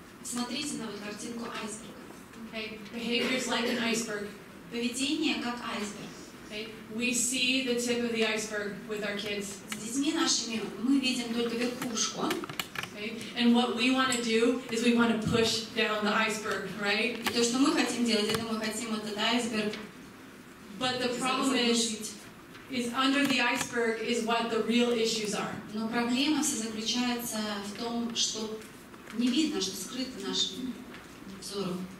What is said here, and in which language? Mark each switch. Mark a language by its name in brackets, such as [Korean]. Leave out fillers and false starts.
[Russian] Смотрите на вот картинку айсберга. [English] Okay, behaviors like an iceberg. [Russian] Поведение как айсберг. [English] Okay, we see the tip of the iceberg with our kids. [Russian] С детьми нашими мы видим только верхушку. [English] Okay, and what we want to do is we want to push down the iceberg, right? [Russian] И то, что мы хотим делать, это мы хотим этот айсберг. [English] But the problem is under the iceberg is what the real issues are. [Russian] Но проблема вся заключается в том, что не видно, что скрыто нашему взору.